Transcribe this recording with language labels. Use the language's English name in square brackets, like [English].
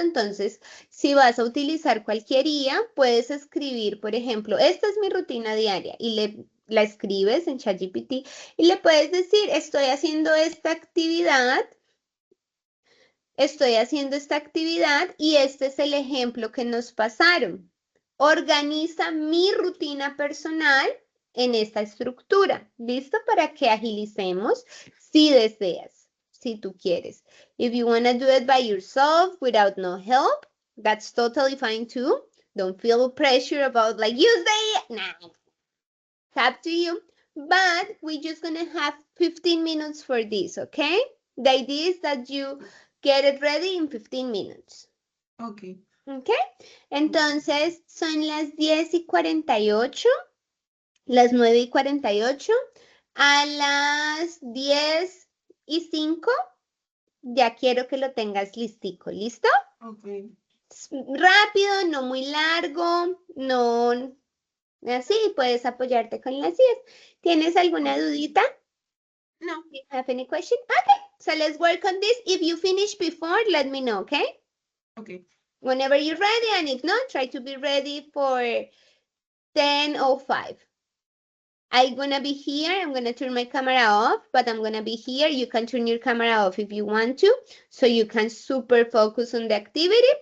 [Spanish] Entonces, si vas a utilizar cualquier IA, puedes escribir, por ejemplo, esta es mi rutina diaria y la escribes en ChatGPT y le puedes decir, estoy haciendo esta actividad estoy haciendo esta actividad y este es el ejemplo que nos pasaron. Organiza mi rutina personal en esta estructura. ¿Listo? Para que agilicemos si deseas, si tú quieres. [English] If you want to do it by yourself without no help, that's totally fine too. Don't feel pressure about like, you say it. Nah, it's up to you. But we're just going to have 15 minutes for this, okay? The idea is that you get it ready in 15 minutes. Okay. [Spanish] ¿Ok? Entonces, son las 10:48, las 9:48. A las 10:05, ya quiero que lo tengas listico. ¿Listo? [English] Okay. [Spanish] Rápido, no muy largo, no así, puedes apoyarte con las 10. ¿Tienes alguna dudita? No. [English] Do you have any question? Okay, so let's work on this. If you finish before, let me know, okay? Okay. Whenever you're ready, and if not, try to be ready for 10:05. I'm gonna be here. I'm gonna turn my camera off, but I'm gonna be here. You can turn your camera off if you want to, so you can super focus on the activity.